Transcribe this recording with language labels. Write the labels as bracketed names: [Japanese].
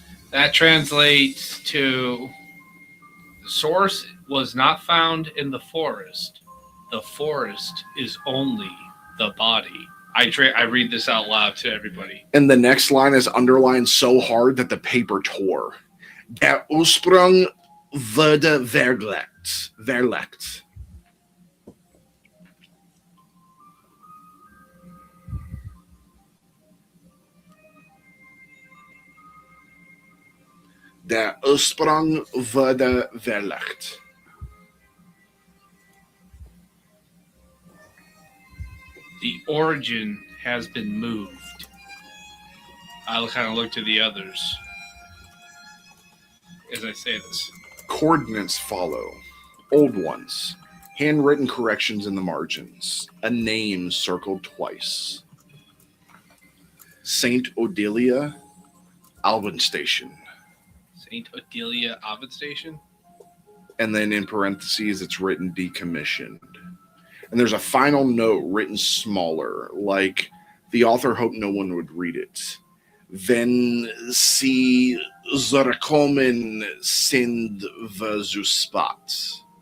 [English] That translates to the source was not found in the forest. The forest is only the body. I read this out loud to everybody. And the next line is underlined so hard that the paper tore. [German] Der Ursprung wurde verlegt. Der Ursprung wurde verlegt. [English] The origin has been moved. I'll kind of look to the others as I say this. Coordinates follow. Old ones. Handwritten corrections in the margins. A name circled twice. Saint Odelia, Alban Station. Saint Odelia Ovid Station? And then in parentheses, it's written decommissioned. And there's a final note written smaller, like the author hoped no one would read it. [German] Wenn sie zurückkommen, sind wir zu spät.